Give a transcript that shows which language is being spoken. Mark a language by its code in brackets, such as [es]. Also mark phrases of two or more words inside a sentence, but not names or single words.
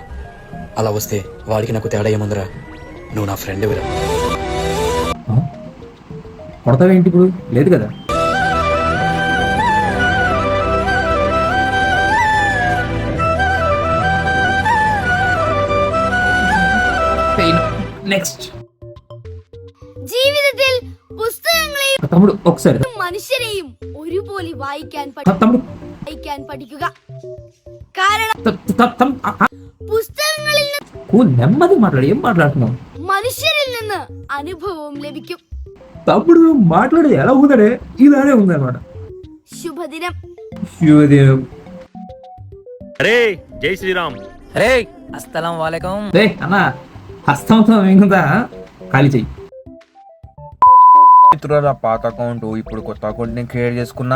[te] అలా వస్తే వాడికి నాకు తేడా ఏముందిరా. నువ్వు నా ఫ్రెండ్ విరా. కొడతావేంటి ఇప్పుడు? లేదు కదా. నెక్స్ట్ [ml] ജീവിതത്തിൽ പുസ്തകങ്ങളെയും [te] తమ్ముడు ఒకసారి [ml] മനുഷ്യരെയും ഒരുപോലെ വായിക്കാൻ [te] తమ్ముడు [ml] പഠിക്കുക. കാരണം പുസ്തകങ്ങളിൽ നിന്ന് [te] నెమ్మది మాట్లాడు. ఏం మాట్లాడుతున్నావు [ml] മനുഷ്യരിൽ നിന്ന് അനുഭവവും ലഭിക്കും. [te] తమ్ముడు మాట్లాడు ఎలా ఉందనే ఇలానే ఉందన్నమాట. శుభదినం. శుభోదయం. అరే జై శ్రీరామ్. [ar] అరే السلام عليكم. [te] అన్న హస్తంతో ఏందా ఖాళీ చెయ్యి. మిత్రుల పాత అకౌంట్ ఇప్పుడు కొత్త అకౌంట్ నేను క్రియేట్ చేసుకున్నా.